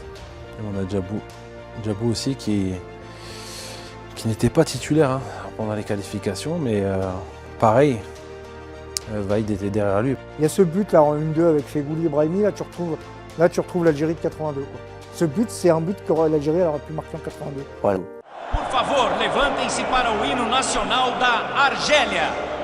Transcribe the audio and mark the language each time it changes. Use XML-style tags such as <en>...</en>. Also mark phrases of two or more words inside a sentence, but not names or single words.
<fr>Et on a Djabou aussi qui n'était pas titulaire pendant les qualifications, mais pareil, Vaïd était derrière lui. Il y a ce but là en 1-2 avec Fegouli et Brahimi, là tu retrouves l'Algérie de 82. Quoi. Ce but, c'est un but que l'Algérie aurait pu marquer en 82. Voilà.</fr> <pt>Por favor, levantem-se para o hino nacional da Argélia.</pt>